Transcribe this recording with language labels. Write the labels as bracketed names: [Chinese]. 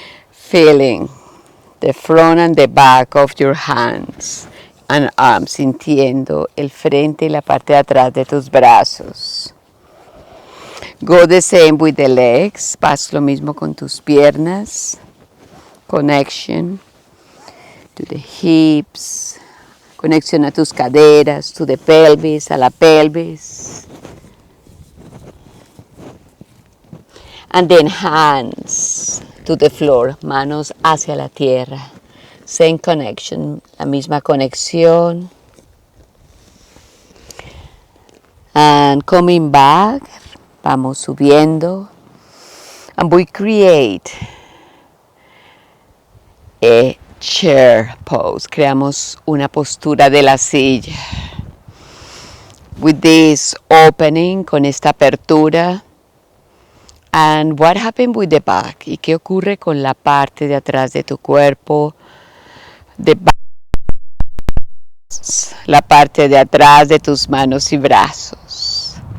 [English] Feeling the front and the back of your hands and arms. [Spanish] Sintiendo el frente y la parte de atrás de tus brazos. [English] Go the same with the legs. [Spanish] Haz lo mismo con tus piernas. [English] Connection to the hips. [Spanish] Conexión a tus caderas, [English] to the pelvis, [Spanish] a la pelvis. [English] And then hands to the floor. [Spanish] Manos hacia la tierra. [English] Same connection, [Spanish] la misma conexión. [English] And coming back, [Spanish] vamos subiendo. [English] And we create a chair pose. [Spanish] Creamos una postura de la silla. [English] With this opening, [Spanish] con esta apertura. [English] And what happened with the back? [Spanish] ¿Y qué ocurre con la parte de atrás de tu cuerpo? La parte de atrás de tus manos y brazos.